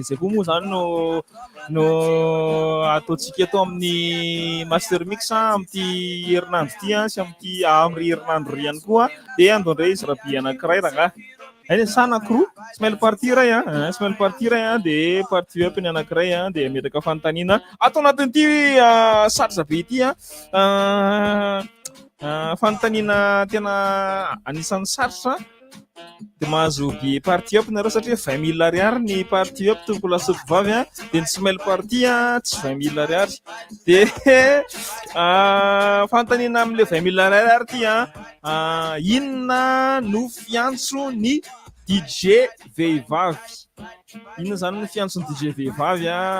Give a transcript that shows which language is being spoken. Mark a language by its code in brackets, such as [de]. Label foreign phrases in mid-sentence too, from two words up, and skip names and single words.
[mg] zay koa moa zany no ataontsika eto amin'ny [en] master mix [mg] amty herinandro ty sy amty amry herinandro ry ihany koa de andondray izy rahaby anankiray raha Any sanakroa Ismail Party ray Ismail Party ray de [en] party up [mg] ny anankiray de metraka fantanina ato anatin'ity sarotsa be ity fantanina tena anisan'ny sarotra de mahazo be [en] party up [mg] nareo satria 20 000 ariary ny [en] party up [mg] toko lasoko vavy de ny Ismail Party tsy 20 000 ariary de fantanina amle 20 000 ariary ty inona no fiantso ny DJ vehivavy inona zany ny fiantso ny DJ vehivavy